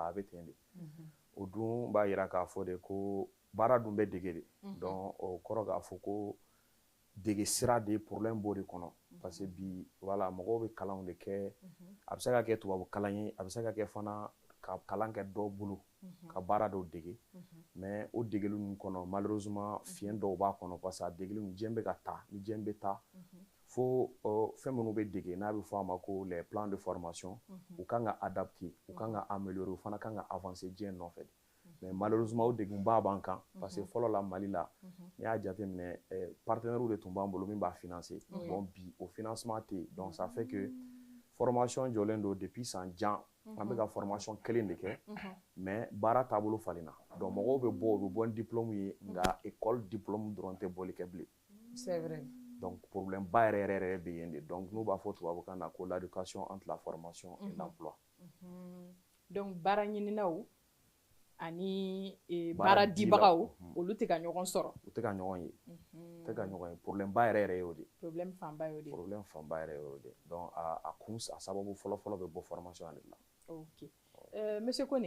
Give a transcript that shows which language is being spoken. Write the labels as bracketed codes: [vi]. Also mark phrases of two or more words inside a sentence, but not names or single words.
[bm] a bɛ ten de o dun b'a yira k'a fɔ de ko baara dun bɛ dege de donc o kɔrɔ k'a fɔ ko dege sira de problème b'o de kɔnɔ [fr] parce que [bm] bi voilà mɔgɔw bɛ kalanw de kɛ a bɛ se ka kɛ tubabu kalan ye a bɛ se ka kɛ fana ka kalan kɛ dɔw bolo ka baara dɔw dege mais o degeli ninnu kɔnɔ malheureusement fiɲɛ dɔw b'a kɔnɔ [fr] parce que [bm] a degeli ninnu diɲɛ bɛ ka taa ni diɲɛ bɛ taa fo fɛn minnu bɛ dege n'a bɛ fɔ a ma ko [fr] les plans de formation [bm] u kan ka adapter u kan ka améliorer u fana kan ka avancer diɲɛ nɔfɛ [fr] mais malheureusement [bm] o degunba b'an kan [fr] parce que [bm] fɔlɔ la Mali la n'i y'a jateminɛ partenaires de tun b'an bolo min b'a financer bon bi o financement tɛ yen [fr] donc ça fait que formation [bm] jɔlen don depuis san jan an bɛ ka formation kelen de kɛ mais baara taabolo falenna donc mɔgɔw bɛ bɔ u bɛ bɔ ni diplôme ye nka [fr] école diplôme [bm] dɔrɔn tɛ bɔli kɛ bilen. [fr] C'est vrai. [bm] Donc problème ba yɛrɛ yɛrɛ bɛ yen de donc n'u b'a fɔ tubabukan na ko [fr] l'éducation entre la formation et l'emploi. [bm] Donc baara ɲininaw ani baara dibagaw olu tɛ ka ɲɔgɔn sɔrɔ. U tɛ ka ɲɔgɔn ye. U tɛ ka ɲɔgɔn ye problème ba yɛrɛ y'o de. Problème fanba y'o de. Problème fanba yɛrɛ y'o de. Donc a kun a sababu fɔlɔ-fɔlɔ bɛ bɔ formation de la. [fr] Ok. Monsieur Koné.